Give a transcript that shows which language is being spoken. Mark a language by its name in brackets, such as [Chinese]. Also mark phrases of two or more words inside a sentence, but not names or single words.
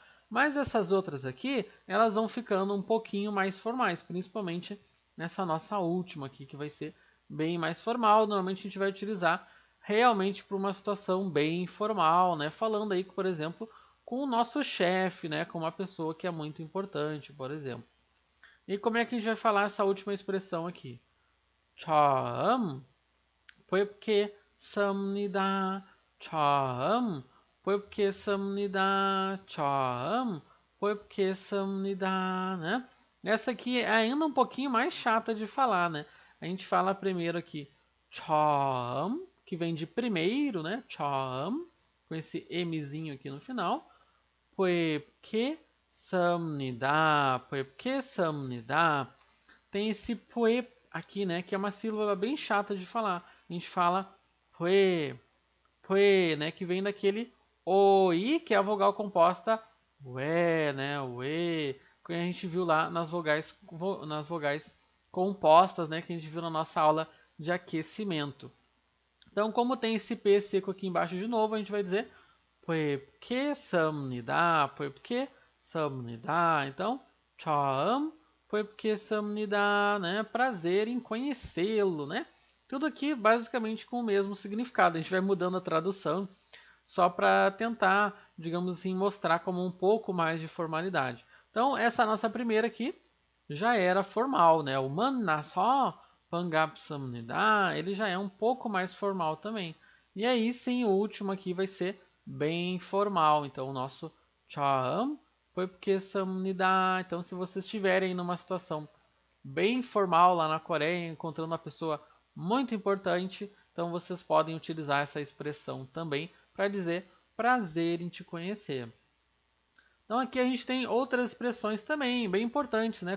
[Portuguese] Mas essas outras aqui, elas vão ficando um pouquinho mais formais, principalmente nessa nossa última aqui, que vai ser bem mais formal. Normalmente a gente vai utilizar realmente para uma situação bem formal, né? Falando aí, por exemplo, com o nosso chefe, né? Com uma pessoa que é muito importante, por exemplo. E como é que a gente vai falar essa última expressão aqui? [Korean] 처음 뵙겠습니다. 처음 뵙겠습니다. 처음 뵙겠습니다, [Portuguese] né? Essa aqui é ainda um pouquinho mais chata de falar, né? A gente fala primeiro aqui 처음, que vem de primeiro, né? 처음, com esse Mzinho aqui no final. [Korean] 뵙겠습니다. 뵙겠습니다. [Portuguese] Tem esse poe aqui, né? Que é uma sílaba bem chata de falar. A gente fala poe, poe, né? Que vem daquele oi, que é a vogal composta ué, né? Ué, que a gente viu lá nas vogais compostas, né? Que a gente viu na nossa aula de aquecimento. Então, como tem esse P seco aqui embaixo de novo, a gente vai dizer 뵙겠습니다. [Korean] 뵙겠습니다. Então, 처음 뵙겠습니다, [Portuguese] né? Prazer em conhecê-lo, né? Tudo aqui basicamente com o mesmo significado. A gente vai mudando a tradução só para tentar, digamos assim, mostrar como um pouco mais de formalidade. Então, essa nossa primeira aqui já era formal, né? [Korean] O 만나서 반갑습니다, [Portuguese] ele já é um pouco mais formal também. E aí sim, o último aqui vai ser bem formal. Então, o nosso [Korean] 처음 뵙겠습니다. [Portuguese] Então, se vocês estiverem numa situação bem formal lá na Coreia, encontrando uma pessoa muito importante, então vocês podem utilizar essa expressão também para dizer prazer em te conhecer. Então aqui a gente tem outras expressões também bem importantes, né?